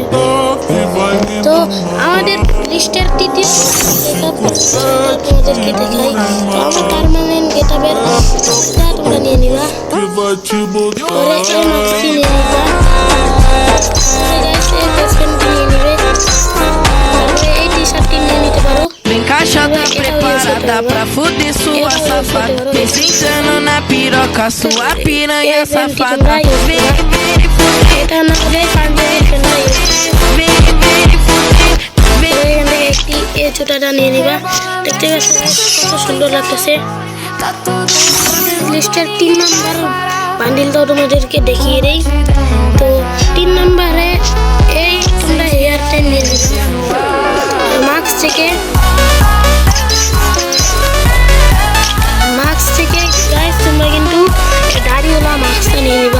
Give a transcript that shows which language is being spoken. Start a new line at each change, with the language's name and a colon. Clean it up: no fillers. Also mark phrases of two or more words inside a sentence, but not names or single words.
Bangla: তো আমাদের লিস্টের তৃতীয় তোমাদেরকে দেখাই। তো আমরা
English: permanent getuper
Bangla: তোমরা নিয়ে নিবা, পরে এই মাস্কটি নিয়ে নিবা, এই ফেসপ্যান্টটি নিয়ে নিবে, তারপরে এই টি শার্টটি নিয়ে নিতে পারো।
Portuguese: Encaixada, preparada pra fuder sua safada. Sentando na piroca, sua piranha safada. Vem, vem,
Bangla: এটা না হলে পাঞ্জাবি ফেলতে একটি এই ছোটাটা নিয়ে নিবা। দেখতে পাচ্ছ কত সুন্দর লাগতেছে। লিস্টের 3 নাম্বার বান্ডিলটাও তোমাদেরকে দেখিয়ে দেই। তো 3 নাম্বারে এই তোমরা
English: hair time
Bangla: নিয়ে নিবে, মাস্ক থেকে গাইস তোমরা কিন্তু দাড়িওয়ালা মাস্কটা নিয়ে নিবা।